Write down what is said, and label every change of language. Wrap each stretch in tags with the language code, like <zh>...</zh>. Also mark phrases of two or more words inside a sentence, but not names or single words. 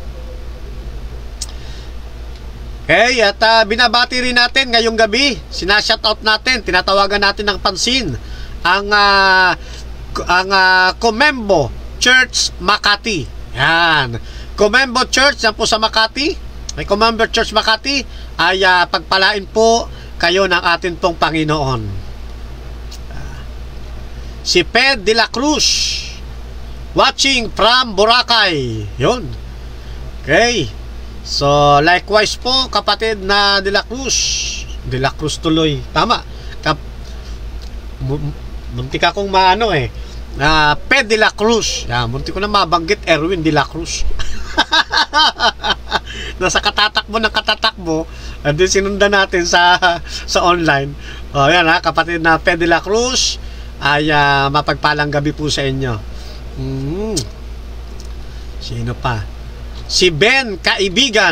<tl>Okay, at binabati rin natin ngayong gabi, sinashout out natin, tinatawagan natin ng pansin ang Comembo Church Makati. Yan. Comembo Church, yan po sa Makati. May Comembo Church Makati, ay pagpalain po kayo ng atin pong Panginoon. Si Ped de la Cruz,</tl> <en>watching from Boracay. Yun.</en> <tl>Okay. So, likewise po, kapatid na de la Cruz. De la Cruz tuloy. Tama. Muntik akong maano Ped de la Cruz. Muntik ko na mabanggit Erwin de la Cruz. Nasa katatakbo ng katatakbo,</tl> <en>and then</en> <tl>sinundan natin sa online. Yan kapatid na Ped de la Cruz, ay mapagpalang gabi po sa inyo. Sino pa? Si Ben Kaibigan.</tl>